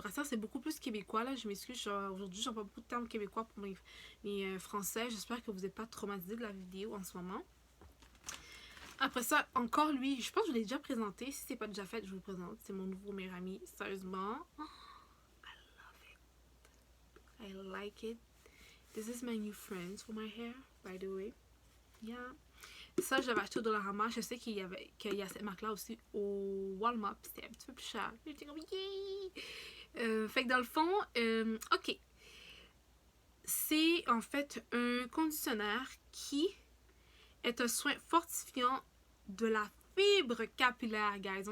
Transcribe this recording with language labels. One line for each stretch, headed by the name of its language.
French: Brassière, c'est beaucoup plus québécois, là. Je m'excuse, aujourd'hui, j'en pas beaucoup de termes québécois pour mes français. J'espère que vous n'êtes pas traumatisés de la vidéo en ce moment. Après ça, encore lui, je pense que je l'ai déjà présenté. Si c'est pas déjà fait, je vous le présente. C'est mon nouveau meilleur ami. Sérieusement.
English: Oh, I love it. I like it. This is my new friends for my hair, by the way. Yeah.
French: Ça, j'avais acheté au Dollarama. Je sais qu'il y a cette marque-là aussi au Walmart. C'était un petit peu plus cher. J'étais comme, yay! Fait que dans le fond, ok. C'est en fait un conditionnaire qui est un soin fortifiant de la fibre capillaire, guys.